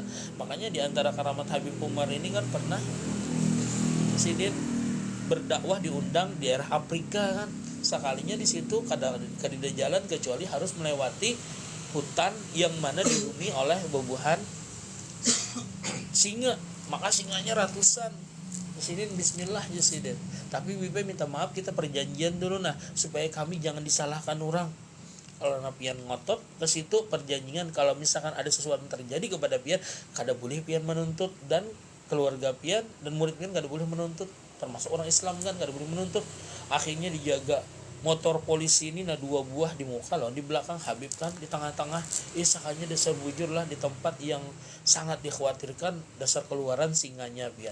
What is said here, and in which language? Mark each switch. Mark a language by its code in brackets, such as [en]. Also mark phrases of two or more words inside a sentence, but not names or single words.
[bjn] Makanya di antara karamat Habib Umar ini kan pernah Sidin berdakwah diundang di daerah Afrika kan, sekalinya di situ kada jalan kecuali harus melewati hutan yang mana dihuni oleh bubuhan singa, maka singanya ratusan. Sidin bismillah aja Sidin, tapi Bibi minta maaf kita perjanjian dulu nah supaya kami jangan disalahkan orang. Kalau pian ngotot ke situ perjanjian kalau misalkan ada sesuatu yang terjadi kepada pian kada boleh pian menuntut, dan keluarga pian dan murid pian kada boleh menuntut, termasuk orang Islam kan kada boleh menuntut. Akhirnya dijaga motor polisi ini nah 2 buah di muka loh, di belakang Habib kan di tengah-tengah. Sakanya dasar bujur lah di tempat yang sangat dikhawatirkan, dasar keluaran singanya pian.